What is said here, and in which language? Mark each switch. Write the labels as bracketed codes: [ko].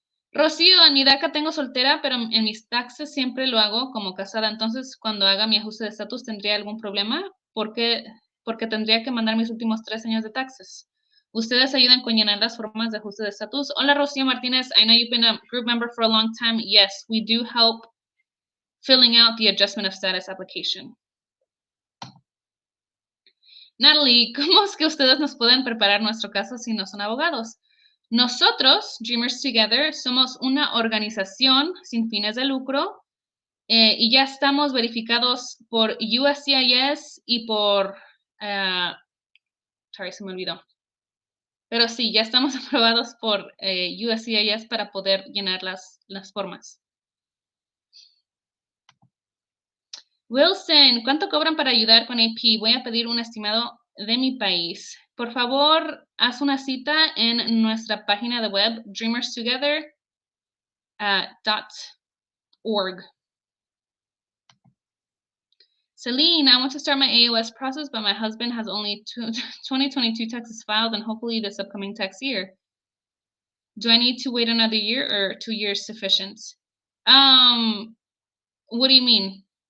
[es] Rocío, en mi DACA tengo soltera, pero en mis taxes siempre lo hago como casada. Entonces, cuando haga mi ajuste de estatus, ¿tendría algún problema? Porque tendría que mandar mis últimos 3 años de taxes. Ustedes ayudan con llenar las formas de ajuste de estatus. Hola, Rocío Martínez. [en] I know you've been a group member for a long time. Yes, we do help filling out the adjustment of status application. [es] Natalie, ¿cómo es que ustedes nos pueden preparar nuestro caso si no son abogados? Nosotros, Dreamers Together, somos una organización sin fines de lucro y ya estamos verificados por USCIS y por... sorry, se me olvidó. Pero sí, ya estamos aprobados por USCIS para poder llenar las formas. Wilson, ¿cuánto cobran para ayudar con AP? Voy a pedir un estimado de mi país. Por favor, haz una cita en nuestra página de web, dreamerstogether.org. [en] Celine, I want to start my AOS process, but my husband has only 2022 taxes filed and hopefully this upcoming tax year. Do I need to wait another year or 2 years sufficient? What do you mean?